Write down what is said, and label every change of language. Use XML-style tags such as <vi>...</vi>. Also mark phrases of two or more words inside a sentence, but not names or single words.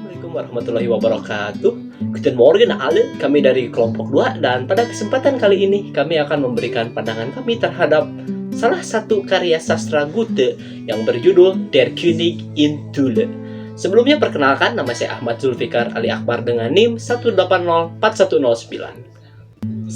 <ar>السلام عليكم ورحمة الله وبركاته.</ar> <de>Guten Morgen alle,</de> <id>kami dari kelompok 2 dan pada kesempatan kali ini kami akan memberikan pandangan kami terhadap salah satu karya sastra Goethe yang berjudul Der König in Thule. Sebelumnya perkenalkan, nama saya Ahmad Zulfikar Ali Akbar dengan NIM 1804109.</id>